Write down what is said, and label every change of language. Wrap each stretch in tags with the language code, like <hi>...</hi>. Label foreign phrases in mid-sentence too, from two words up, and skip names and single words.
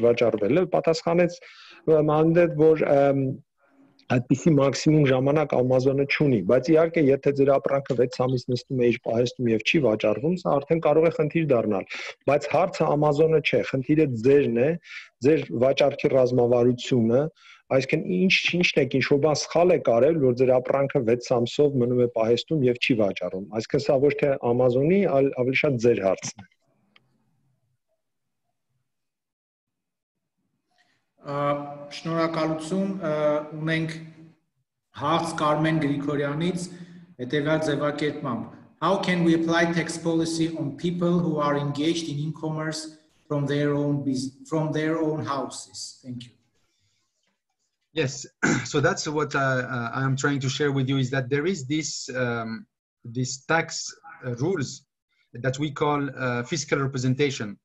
<hy>վաճառվելը, պատասխանեց Մանդետ, որ այդպիսի մաքսիմում ժամանակ Amazon-ը չունի, բայց իհարկե եթե ձեր ապրանքը 6 ամիս նստում է իր պահեստում եւ չի վաճառվում, սա արդեն կարող է խնդիր դառնալ, բայց հարցը Amazon-ը չէ, խնդիրը ձերն է, ձեր վաճառքի ռազմավարությունը, այսինքն ինչն է, ինչ-որ բան սխալ է կարել, որ ձեր ապրանքը 6 ամսով մնում է պահեստում եւ չի վաճառում, այսինքն սա ոչ թե Amazon-ի, այլ ավելի շատ ձեր հարցն է։ Շնորհակալություն, ունենք հարց Կարմեն Գրիգորյանից հետևյալ ձևակերպմամբ.</hy> <en>How can we apply tax policy on people who are engaged in e-commerce from their own houses? Thank you. Yes, so that's what I am trying to share with you is that there is this tax rules that we call fiscal representation.</en>